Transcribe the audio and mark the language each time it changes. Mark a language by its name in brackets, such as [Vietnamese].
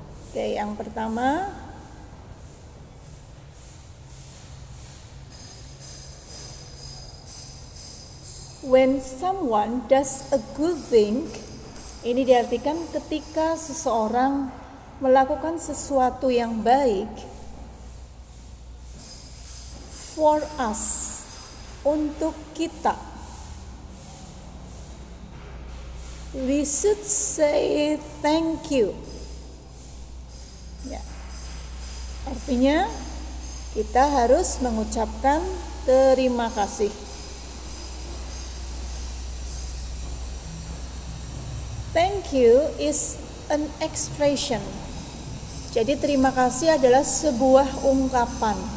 [Indonesian] Oke, yang pertama, [English] when someone does a good thing, [Indonesian] ini diartikan ketika seseorang melakukan sesuatu yang baik [English] for us, [Indonesian] untuk kita, [English] we should say thank you. [Indonesian] Ya. Artinya kita harus mengucapkan terima kasih. [English] Thank you is an expression. [Indonesian] Jadi terima kasih adalah sebuah ungkapan.